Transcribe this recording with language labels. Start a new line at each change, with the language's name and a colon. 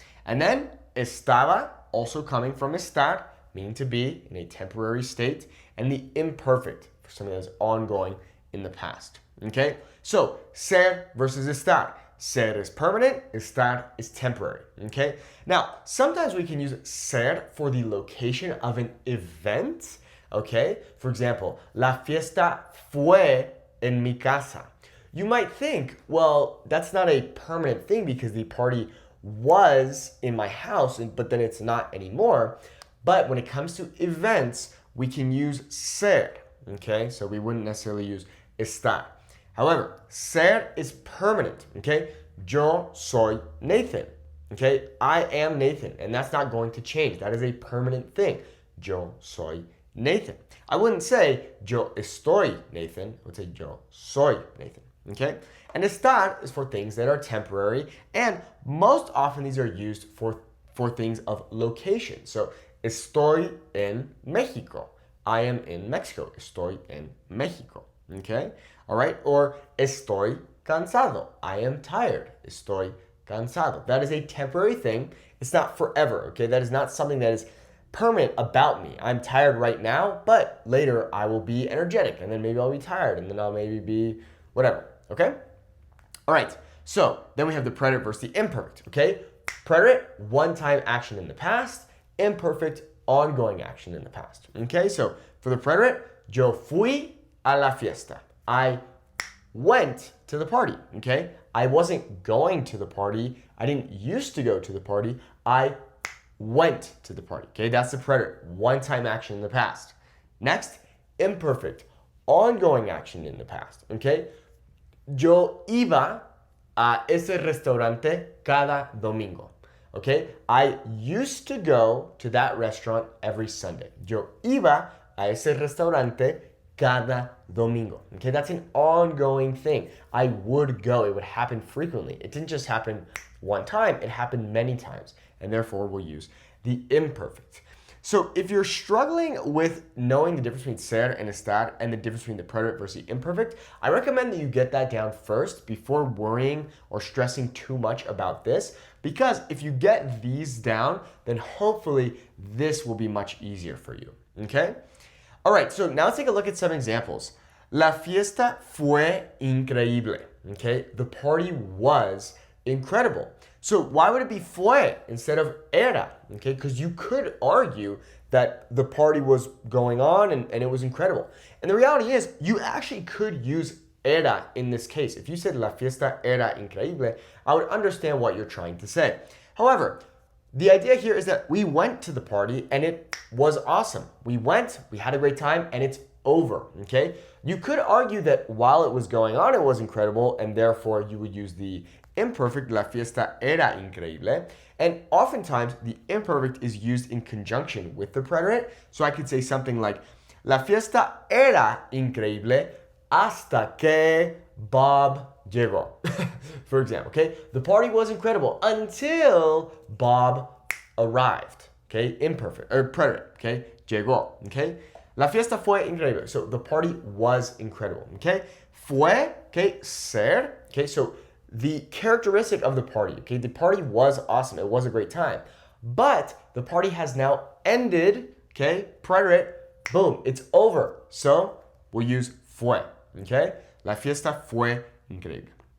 English: And then estaba, also coming from estar, meaning to be in a temporary state, and the imperfect for something that's ongoing in the past. Okay, so ser versus estar. Ser is permanent, estar is temporary. Okay, now sometimes we can use ser for the location of an event. Okay, for example,
Spanish: la fiesta fue en mi casa.
English: You might think, well, that's not a permanent thing because the party was in my house, but then it's not anymore. But when it comes to events, we can use ser. Okay, so we wouldn't necessarily use estar. However, ser is permanent, okay?
Spanish: Yo soy Nathan,
English: okay? I am Nathan, and that's not going to change. That is a permanent thing.
Spanish: Yo soy Nathan.
English: I wouldn't say
Spanish: yo estoy Nathan.
English: I would say
Spanish: yo soy Nathan,
English: okay? And estar is for things that are temporary, and most often these are used for things of location. So,
Spanish: estoy en México.
English: I am in Mexico.
Spanish: Estoy en México, okay?
English: All right, or
Spanish: estoy cansado.
English: I am tired.
Spanish: Estoy cansado.
English: That is a temporary thing. It's not forever, okay? That is not something that is permanent about me. I'm tired right now, but later I will be energetic, and then maybe I'll be tired, and then I'll maybe be whatever, okay? All right, so then we have the preterite versus the imperfect, okay? Preterite, one-time action in the past. Imperfect, ongoing action in the past, okay? So for the preterite,
Spanish: yo fui a la fiesta.
English: I went to the party, okay? I wasn't going to the party. I didn't used to go to the party. I went to the party, okay? That's the preterite, one-time action in the past. Next, imperfect, ongoing action in the past, okay?
Spanish: Yo iba a ese restaurante cada domingo, okay?
English: I used to go to that restaurant every Sunday.
Spanish: Yo iba a ese restaurante cada domingo.
English: Okay, that's an ongoing thing. I would go. It would happen frequently. It didn't just happen one time. It happened many times. And therefore, we'll use the imperfect. So if you're struggling with knowing the difference between ser and estar and the difference between the preterite versus the imperfect, I recommend that you get that down first before worrying or stressing too much about this. Because if you get these down, then hopefully this will be much easier for you. Okay? All right, so now let's take a look at some examples.
Spanish: La fiesta fue increíble.
English: Okay, the party was incredible. So why would it be fue instead of era? Okay, because you could argue that the party was going on and it was incredible. And the reality is, you actually could use era in this case. If you said
Spanish: la fiesta era increíble,
English: I would understand what you're trying to say. However, the idea here is that we went to the party and it was awesome. We went, we had a great time, and it's over, okay? You could argue that while it was going on, it was incredible, and therefore you would use the imperfect,
Spanish: la fiesta era increíble.
English: And oftentimes, the imperfect is used in conjunction with the preterite. So I could say something like,
Spanish: la fiesta era increíble hasta que Bob llegó.
English: For example, okay? The party was incredible until Bob arrived. Okay? Imperfect, or preterite, okay?
Spanish: Llegó, okay? La fiesta fue increíble.
English: So the party was incredible, okay? Fue, okay? Ser, okay? So the characteristic of the party, okay? The party was awesome. It was a great time. But the party has now ended, okay? Preterite, boom, it's over. So we'll use fue, okay?
Spanish: La fiesta fue increíble.